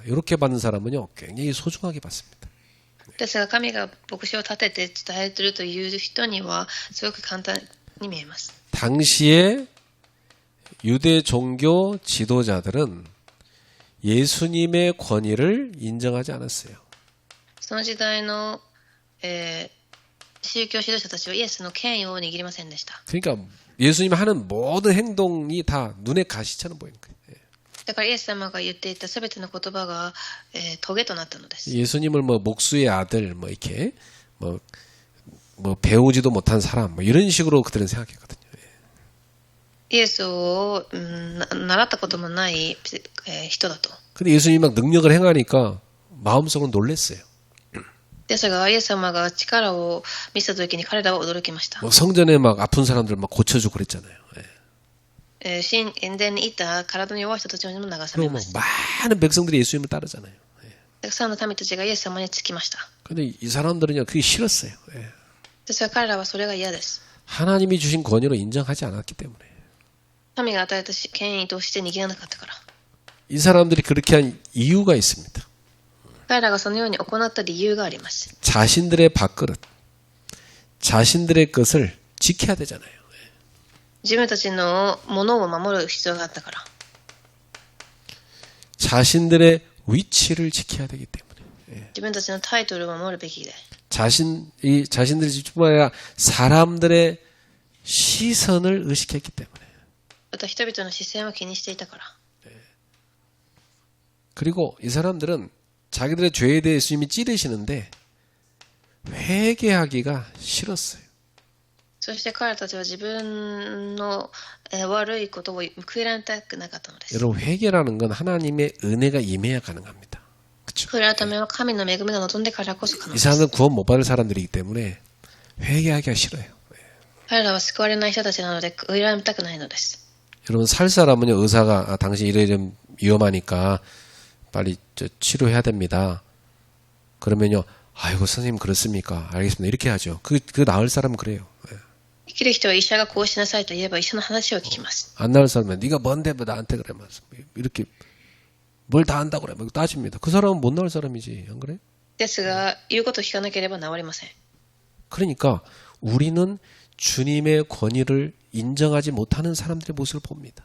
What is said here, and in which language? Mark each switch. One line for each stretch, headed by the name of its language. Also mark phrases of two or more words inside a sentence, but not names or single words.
Korean: 이렇게 받는 사람은요. 굉장히 소중하게 받습니다.
Japanese: ですが神が牧師を立てて伝えているという人にはすごく簡単に見えます。
Korean: 당시에 유대 종교 지도자들은 예수님의 권위를 인정하지 않았어요.
Japanese: その時代の、宗教指導者たちはイエスの権威を握りませんでした。
Korean: 그러니까 예수님이 하는 모든 행동이 다 눈에 가시처럼 보이는 거예요.
Japanese: だからイエス様が言っていたすべての言葉が、棘となったのです。
Korean: 예수님을 뭐 목수의 아들 뭐 이렇게 뭐 배우지도 못한 사람 뭐 이런 식으로 그들은 생각했거든요.
Japanese: イエスを、習ったこともない、人だと。
Korean: 근데 예수님이 막 능력을 행하니까 마음속으로 놀랐어요.
Japanese: ですがイエス様が力を見せた時に彼らは驚きました。
Korean: 뭐 성전에 막 아픈 사람들 막 고쳐주고 그랬잖아요.
Japanese: 神殿にいた体の弱い人たちにも流され
Korean: 그리고
Japanese: ま
Korean: 뭐
Japanese: す。
Korean: 많은 백성들이 예수님을 따르잖아요.
Japanese: たくさんの民たちがイエス様につきました。
Korean: 근데 이 사람들은요 그게 싫었어요.
Japanese: ですが彼らはそれが嫌です。
Korean: 하나님이 주신 권위로 인정하지 않았기 때문에.
Japanese: 神が与えた権威として握らなかったから。
Korean: 이 사람들이 그렇게 한 이유가 있습니다.
Japanese: 彼らがそのように行った理由があります。
Korean: 자신들의 밥그릇, 자신들의 것을 지켜야 되잖아요.
Japanese: 自分たちのものを守る必要があったから。
Korean: 자신들의 위치를 지켜야 되기 때문에
Japanese: 自分たちのタイトルを守るべきで。
Korean: 자신들이 뿐만 아니라 사람들의 시선을 의식했기 때문에
Japanese: また人々の視線を気にしていたから。
Korean: 그리고 이 사람들은 자기들의 죄에 대해서 이미 찌르시는데 회개하기가 싫었어요.
Japanese: そして彼らたちは自分の悪いことを悔いられたくなかったのです。
Korean: 여러분 회개라는 건 하나님의 은혜가 임해야 가능합니다. 그렇죠?
Japanese: 悔い改めは神の恵みが望んでからこそ可能
Korean: 이
Japanese: です。
Korean: 사람들은 구원 못 받을 사람들이기 때문에 회개하기가 싫어요.
Japanese: 彼らは救われない人たちなので悔い改めたくないのです。
Korean: 여러분 살 사람은요 의사가 당신 이래 좀 위험하니까 빨리 치료해야 됩니다. 그러면요 아이고 선생님 그렇습니까? 알겠습니다. 이렇게 하죠. 그 나을 사람은 그래요.
Japanese: 生きる人は医者がこうしなさいと言えば医者の話を聞きます。
Korean: 안 나을 사람은 네가 뭔데 뭐 나한테 그래 이렇게 뭘 다 한다고 그래 막 따집니다. 그 사람은 못 나을 사람이지 안 그래?
Japanese: ですが言うことを聞かなければ治りません。
Korean: 그러니까 우리는 주님의 권위를 인정하지 못하는 사람들의 모습을 봅니다.